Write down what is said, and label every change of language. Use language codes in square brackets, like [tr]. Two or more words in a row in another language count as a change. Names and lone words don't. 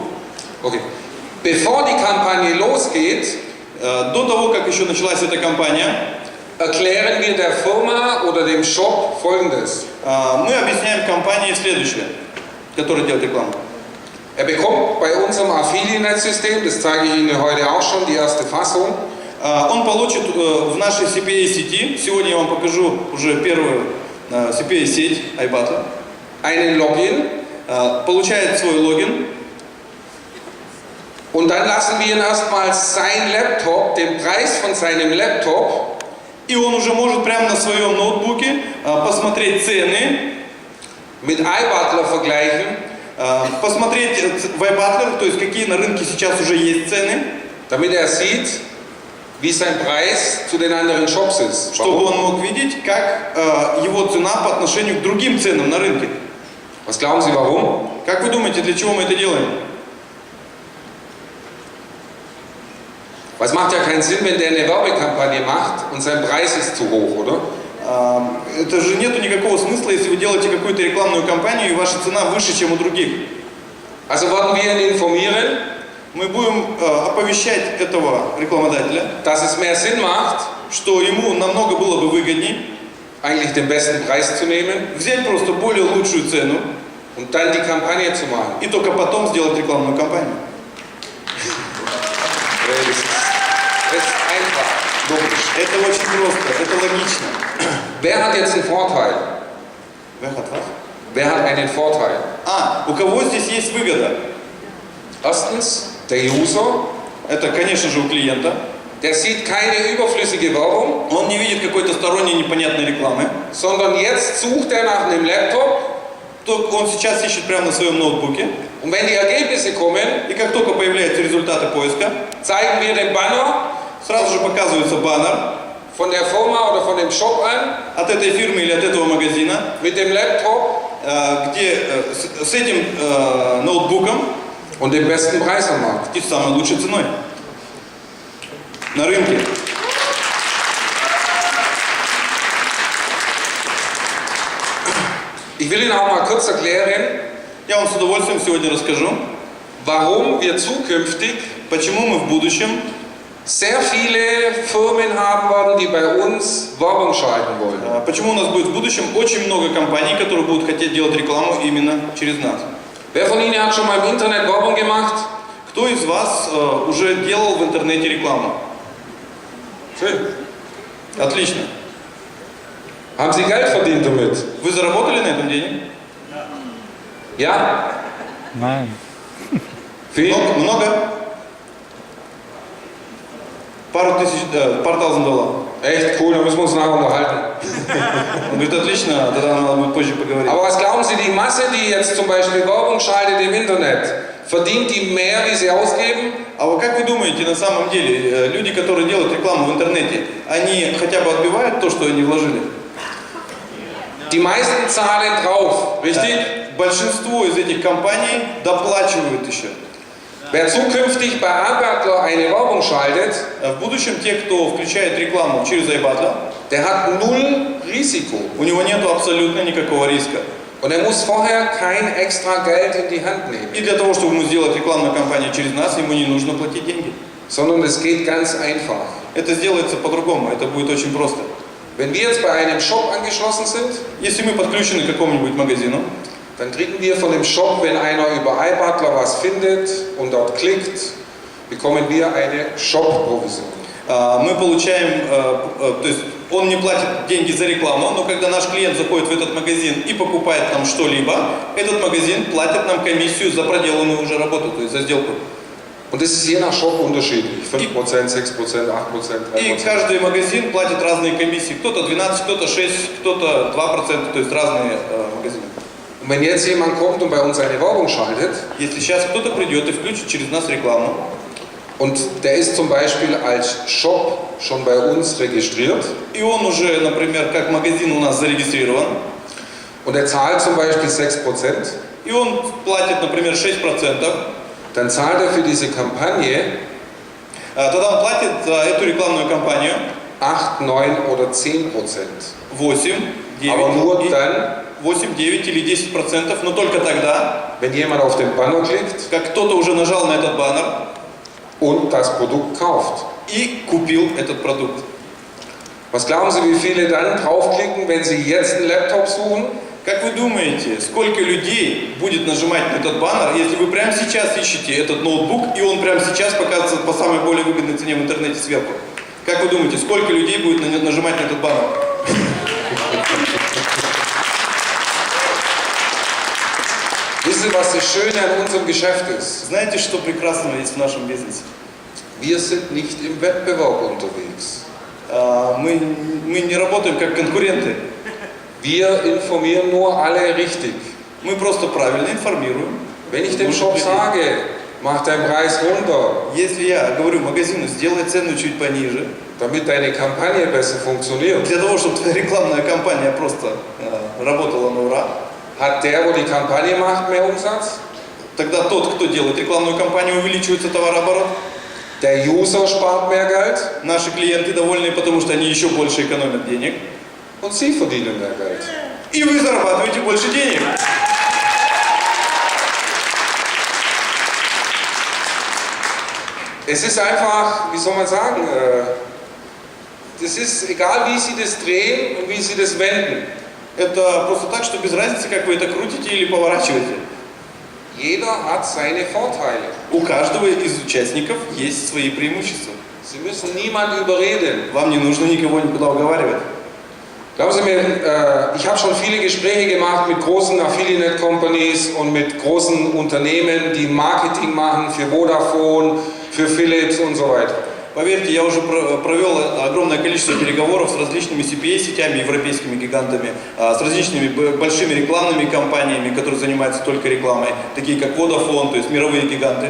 [de] Okay. Bevor die Kampagne losgeht, [ru] До того, как еще началась эта кампания, [de] erklären wir der Firma oder dem Shop Folgendes. [ru] мы объясняем компании следующее, которая делает рекламу. [de] Er bekommt bei unserem Affiliate-System, das zeige ich Ihnen heute auch schon, die erste Fassung, [ru] Он получит в нашей CPA-сети, сегодня я вам покажу уже первую CPA-сеть iBattle, [de] einen Login [ru] получает свой логин, [de] und dann lassen wir ihn erstmals sein Laptop, den Preis von seinem Laptop, [ru] и он уже может прямо на своем ноутбуке посмотреть цены, [de] mit iButler vergleichen, [ru] посмотреть в iButler, то есть какие на рынке сейчас уже есть цены, [de] damit er sieht, wie sein Preis zu den anderen Shops ist. [ru] чтобы он мог видеть, как его цена по отношению к другим ценам на рынке. [de] Was glauben Sie, warum? [ru] Как вы думаете, для чего мы это делаем? [de] Was macht ja keinen Sinn, wenn der eine Werbekampagne macht und sein Preis ist zu hoch, oder? [ru] Это же нету никакого смысла, если вы делаете какую-то рекламную кампанию и ваша цена выше, чем у других. [de] Also werden wir ihn informieren, [ru] Мы будем оповещать этого рекламодателя, [de] dass es mehr Sinn macht, [ru] что ему намного было бы выгодней [de] eigentlich den besten Preis zu nehmen [ru] взять просто более лучшую цену [de] und dann die Kampagne zu machen. [ru] и только потом сделать рекламную кампанию. [de] Das ist einfach, logisch. [ru] Это очень просто, это логично. [de] Wer hat jetzt einen Vorteil? Wer hat einen Vorteil? [ru] У кого здесь есть выгода? [de] Erstens, der User, [ru] Это, конечно же, у клиента. [de] der sieht keine überflüssige Werbung, [ru] Он не видит какой-то сторонней непонятной рекламы. [de] sondern jetzt sucht er nach einem Laptop [ru] Он сейчас ищет прямо на своем ноутбуке. [de] und wenn die Ergebnisse kommen, [ru] И как только появляются результаты поиска, [de] zeigen wir den Banner [ru] сразу же показывается баннер [de] von der Firma oder von dem Shop an [ru] от этой фирмы или от этого магазина, [de] mit dem Laptop [ru] где с этим ноутбуком [de] und dem besten Preis am Markt. [ru] и самой лучшей ценой на рынке. [de] Ich will Ihnen auch mal kurz erklären, [ru] Я вам с удовольствием сегодня расскажу, [de] warum wir zukünftig [ru] почему мы в будущем [de] sehr viele Firmen haben werden, die bei uns Werbung schalten wollen. [ru] Почему у нас будет в будущем очень много компаний, которые будут хотеть делать рекламу именно через нас? [de] Wer von Ihnen hat schon mal im Internet Werbung gemacht? [ru] Кто из вас уже делал в интернете рекламу? [de] Schön. [ru] Отлично. [de] Haben Sie Geld verdient damit? [ru] Вы заработали на этом денег? [de] Ja? Nein. Viel? [ru] Много? Пару тысяч долларов. [de] Echt cool, da müssen wir uns nachher unterhalten. [ru] Он говорит, отлично, тогда надо будет позже поговорить. [de] Aber was glauben Sie, die Masse, die jetzt zum Beispiel Werbung schaltet im Internet, verdient die mehr, wie sie ausgeben? [ru] А вот как вы думаете, на самом деле, люди, которые делают рекламу в интернете, они хотя бы отбивают то, что они вложили? [de] Die meisten zahlen drauf, richtig? [ru] Большинство из этих компаний доплачивают еще. [de] Wer zukünftig bei iButler eine Werbung schaltet, [ru] В будущем те, кто включает рекламу через iButler, [de] der hat null Risiko. [ru] у него нет абсолютно никакого риска. [de] Und er muss vorher kein extra Geld in die Hand nehmen. [ru] И для того, чтобы ему сделать рекламную кампанию через нас, ему не нужно платить деньги. [de] Sondern es geht ganz einfach. [ru] Это сделается по-другому, это будет очень просто. [de] Wenn wir jetzt bei einem Shop angeschlossen sind, [ru] Если мы подключены к какому-нибудь магазину, [de] dann kriegen wir von dem Shop, wenn einer über iButler was findet und dort klickt, bekommen wir eine Shop-Provision. [ru] мы получаем, то есть он не платит деньги за рекламу, но когда наш клиент заходит в этот магазин и покупает там что-либо, этот магазин платит нам комиссию за проделанную уже работу, то есть за сделку. [de] Und das ist je nach Shop unterschiedlich. 5%, 6%, 8%, 3%. [ru] И каждый магазин платит разные комиссии. Кто-то 12, кто-то 6, кто-то 2%, то есть разные магазины. [de] Und wenn jetzt jemand kommt und bei uns eine Werbung schaltet, [ru] Если сейчас кто-то придет и включит через нас рекламу, [de] und der ist zum Beispiel als Shop schon bei uns registriert, [ru] и он уже, например, как магазин у нас зарегистрирован, [de] und er zahlt zum Beispiel 6%, [ru] и он платит, например, 6%, [de] dann zahlt er für diese Kampagne [ru] тогда он платит за эту рекламную кампанию [de] 8, 9 oder 10%. [ru] 8, 9, [de] Aber nur dann, [ru] 8, 9 или 10%, но только тогда, [de] wenn jemand auf den Banner klickt [ru] как кто-то уже нажал на этот баннер [de] und das Produkt kauft. [ru] и купил этот продукт. [de] Was glauben Sie, wie viele dann draufklicken, wenn Sie jetzt einen Laptop suchen? [ru] Как вы думаете, сколько людей будет нажимать на этот баннер, если вы прямо сейчас ищете этот ноутбук, и он прямо сейчас показывается по самой более выгодной цене в интернете сверху? Как вы думаете, сколько людей будет нажимать на этот баннер? [de] Wissen Sie, was das Schöne an unserem Geschäft ist? [ru] Знаете, что прекрасного есть в нашем бизнесе? [de] Wir sind nicht im Wettbewerb unterwegs. [ru] Мы не работаем как конкуренты. [de] Wir informieren nur alle richtig. [ru] Мы просто правильно информируем. [de] Wenn ich dem Shop sage, mach deinen Preis runter, [ru] Если я говорю магазину, сделай цену чуть пониже, [de] damit deine Kampagne besser funktioniert, [ru] для того, чтобы твоя рекламная кампания просто работала на ура, [de] hat der, wo die Kampagne macht, mehr Umsatz, [ru] тогда тот, кто делает рекламную кампанию, увеличивается товарооборот. [de] der User spart mehr Geld [ru] Наши клиенты довольны, потому что они еще больше экономят денег. [de] und Sie verdienen mehr Geld. [ru] И вы зарабатываете больше денег. [de] Es ist einfach, wie soll man sagen, das ist egal, wie Sie das drehen und wie Sie das wenden. [ru] Это просто так, что без разницы, как вы это крутите или поворачиваете. [de] Jeder hat seine Vorteile. [ru] У каждого из участников есть свои преимущества. [de] Sie müssen niemanden überreden. [ru] Вам не нужно никого никуда уговаривать. [de] Glauben Sie mir, ich habe schon viele Gespräche gemacht mit großen Affiliate-Companies und mit großen Unternehmen, die Marketing machen für Vodafone, für Philips und so weiter. [ru] Поверьте, я уже провел огромное количество переговоров с различными CPA-сетями, европейскими гигантами, с различными большими рекламными компаниями, которые занимаются только рекламой, такие как Vodafone, то есть мировые гиганты.